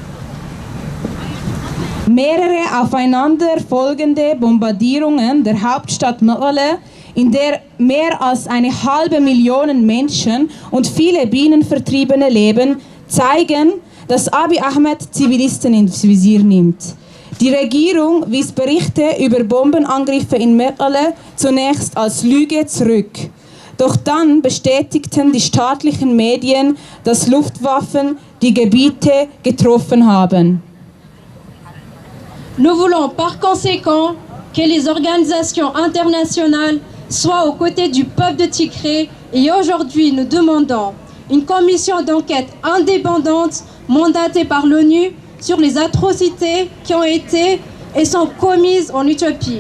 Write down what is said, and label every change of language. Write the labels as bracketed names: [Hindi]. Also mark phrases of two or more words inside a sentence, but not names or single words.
[German] Mehrere aufeinander folgende Bombardierungen der Hauptstadt Mekelle, in der mehr als 500,000 Menschen und viele Binnenvertriebene leben, zeigen, dass Abiy Ahmed Zivilisten ins Visier nimmt. Die Regierung wies Berichte über Bombenangriffe in Mekelle zunächst als Lüge zurück. Doch dann bestätigten die staatlichen Medien, dass Luftwaffen die Gebiete getroffen haben. [French] Nous voulons par conséquent que les organisations internationales soient aux côtés du peuple de Tigré et aujourd'hui nous demandons une commission d'enquête indépendante mandatée par l'ONU sur les atrocités qui ont été et sont commises en Éthiopie.